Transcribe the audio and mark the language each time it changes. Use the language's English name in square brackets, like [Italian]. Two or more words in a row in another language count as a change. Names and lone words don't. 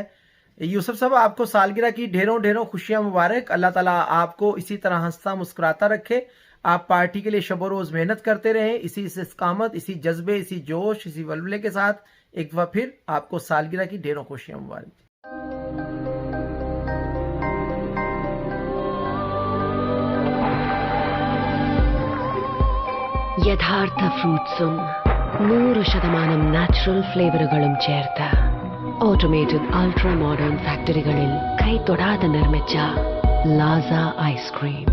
[Urdu] یوسف صاحب، آپ کو سالگرہ کی ڈھیروں ڈھیروں خوشیاں مبارک۔ اللہ تعالیٰ آپ کو اسی طرح ہنستا مسکراتا رکھے، آپ پارٹی کے لیے شب و روز محنت کرتے رہیں، اسی استقامت، اسی جذبے، اسی جوش، اسی ولولے کے ساتھ۔ ایک دفعہ پھر آپ کو سالگرہ کی ڈھیروں خوشیاں مبارک۔ [Malayalam] യഥാർത്ഥ ഫ്രൂട്ട്സും 100% നാച്ചുറൽ ഫ്ലേവറുകളും ചേർത്ത് [English] automated ultra modern [Malayalam] ഫാക്ടറികളിൽ കൈതൊടാതെ നിർമ്മിച്ച ലാസ ഐസ്ക്രീം.